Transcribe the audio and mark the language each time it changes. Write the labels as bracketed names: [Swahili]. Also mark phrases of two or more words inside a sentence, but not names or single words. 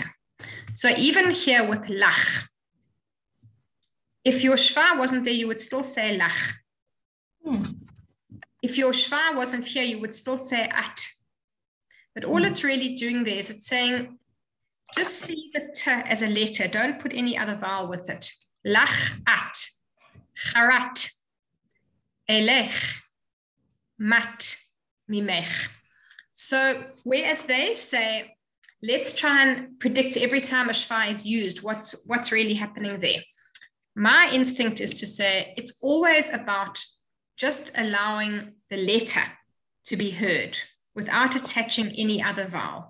[English] So even here with lach, if your shva wasn't there, you would still say lach. If your shva wasn't here, you would still say at. But all it's really doing there is it's saying, just see the t as a letter. Don't put any other vowel with it. [Hebrew] לך, את, כרת, אלך, מת, ממך. [English] So whereas they say, let's try and predict every time a shva is used, what's really happening there. My instinct is to say it's always about just allowing the letter to be heard without attaching any other vowel.